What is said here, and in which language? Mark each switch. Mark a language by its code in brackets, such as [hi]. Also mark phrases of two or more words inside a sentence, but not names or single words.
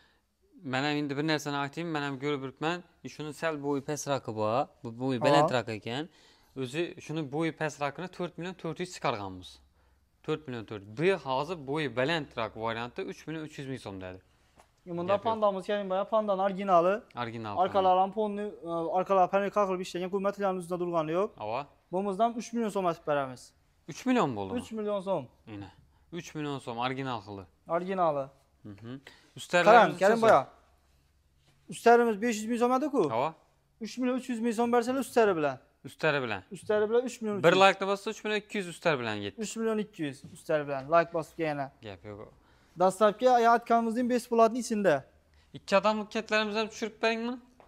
[uz] Men ham endi bir narsani aytayim, men ham ko'rib turibman. Shuni sal bo'yi pastroqi bor. Bu bo'yi balandroq ekan. O'zi shuni bo'yi pastroqini 4 milyon 400 chiqarganmiz. 4 milyon 400. Bu hozir bo'yi balandroq varianti 3 milyon 300 ming so'm dedi. Bunda pandamız Kerim baya pandanın orijinali. Orijinal. Arkalardan ponni, arkalar panel qaqilib ishlangan, bu materialning ustida turgani yo'q. Ava. Bundan 3 milyon so'm atib beramiz. 3 milyon bo'ldi. 3 milyon so'm. Yine. 3 milyon so'm orijinal xili. Orijinali. Üstlerimiz Kerim baya. Üstlerimiz 500 ming so'm edi-ku. Ava. 3 milyon 300 ming so'm bersalar üstleri bilan. Üstleri bilan. Üstleri bilan 3 milyon 300. Bir like bassa 3 milyon 200 üstler bilan ketdi. 3 milyon 200 üstleri bilan. Like bosib yana. Gap yo'q. Dastlabki aytganimizning besplatni ichida. 2 adamlık ketlerimizni ham tushirib bering buni.